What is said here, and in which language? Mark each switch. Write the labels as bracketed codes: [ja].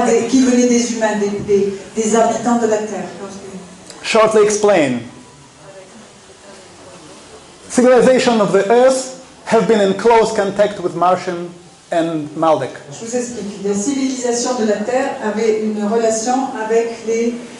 [fr] Qui venaient des humains, des habitants de la Terre. [en] Shortly explain. Civilization of the earth have been in close contact with Martian and Maldek. [fr] Je vous explique. La civilisation de la Terre avait une relation avec les